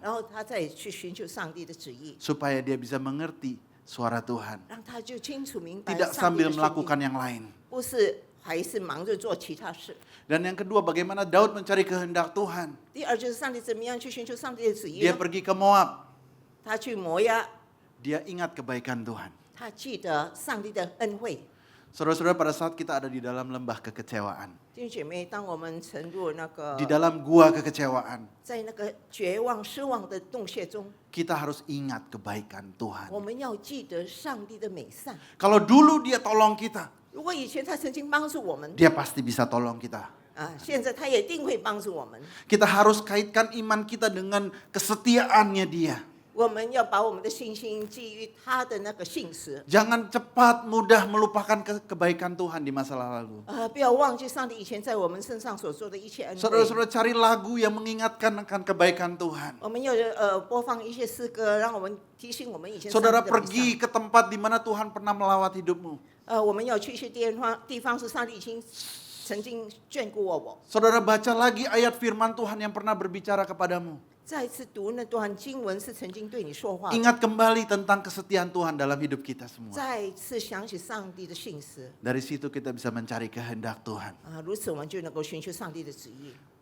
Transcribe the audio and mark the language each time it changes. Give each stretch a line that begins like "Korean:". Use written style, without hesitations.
Chinese: 然后他再去寻求上帝的旨意，
Indonesian: Supaya dia bisa mengerti suara Tuhan.
Chinese: 让他就清楚明白
Indonesian: Tidak
Chinese: 上帝
Indonesian: sambil
Chinese: 的声
Indonesian: melakukan
Chinese: 音，
Indonesian: yang lain.
Chinese: 不是还是忙着做其他事。
Indonesian: Dan yang kedua, bagaimana Daud mencari kehendak Tuhan.
Chinese: 第二就是上帝怎么样去寻求上帝的旨意
Indonesian: Dia
Chinese: 呢？
Indonesian: pergi ke Moab.
Chinese: 他去摩押，
Indonesian: Dia ingat kebaikan Tuhan.
Chinese: 他记得上帝的恩惠。
Indonesian: Saudara-saudara, pada saat kita ada di dalam lembah kekecewaan,
Chinese: 弟兄姐妹，当我们沉入那个
Indonesian: di dalam gua kekecewaan,
Chinese: 在那个绝望、失望的洞穴中，
Indonesian: kita harus ingat kebaikan Tuhan.
Chinese: 我们要记得上帝的美善。
Indonesian: Kalau dulu dia tolong kita,
Chinese: 如果以前他曾经帮助我们，
Indonesian: dia pasti bisa tolong kita.
Chinese: 现在他也一定会帮助我们。
Indonesian: Kita harus kaitkan iman kita dengan kesetiaannya dia.
Chinese: 我们要把我们的信心基于他的那个信实，
Indonesian: Jangan cepat mudah melupakan kebaikan Tuhan di masa lalu.
Chinese: 不要忘记上帝以前在我们身上所做的一切恩惠。
Indonesian: Saudara-saudara, cari lagu yang mengingatkan akan kebaikan Tuhan.
Chinese: 我们要播放一些诗歌，让我们提醒我们以前上帝
Indonesian: Saudara
Chinese: 的美
Indonesian: pergi ke tempat di mana Tuhan pernah melawat hidupmu.
Chinese: 善。我们要去一些地方是上帝已经曾经眷顾过我。
Indonesian: Saudara baca lagi ayat firman Tuhan yang pernah berbicara kepadamu.
Chinese: 再次读那段经文是曾经对你说话的，
Indonesian: Ingat kembali tentang kesetiaan Tuhan dalam hidup kita semua.
Chinese: 再次想起上帝的信实
Indonesian: Dari situ kita bisa mencari kehendak Tuhan.
Chinese: 如此我们就能够寻求上帝的旨意。